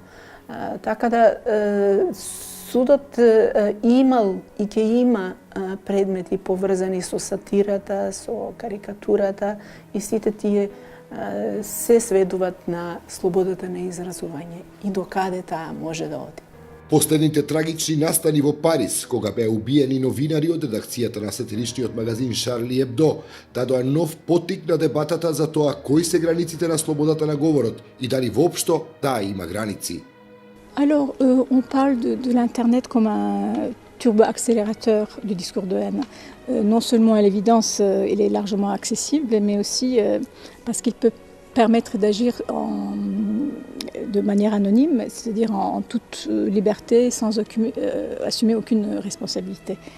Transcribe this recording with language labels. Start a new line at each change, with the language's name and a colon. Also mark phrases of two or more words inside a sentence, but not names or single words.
Macedonian: Така да судот имал и ќе има предмети поврзани со сатирата, со карикатурата и сите тие се сведуваат на слободата на изразување и до каде таа може да оди. Последните трагични настани во Париз, кога беа убиени новинари од редакцијата на сатиричниот магазин Шарли Eбдо, дадоа нов поттик на дебатата за тоа кои се границите на слободата на говорот и дали воопшто таа има граници.
French: Alors, on parle de l'Internet comme un turbo-accélérateur du discours de haine. Non seulement à l'évidence, il est largement accessible, mais aussi parce qu'il peut permettre d'agir de manière anonyme, c'est-à-dire en toute liberté, sans assumer aucune responsabilité.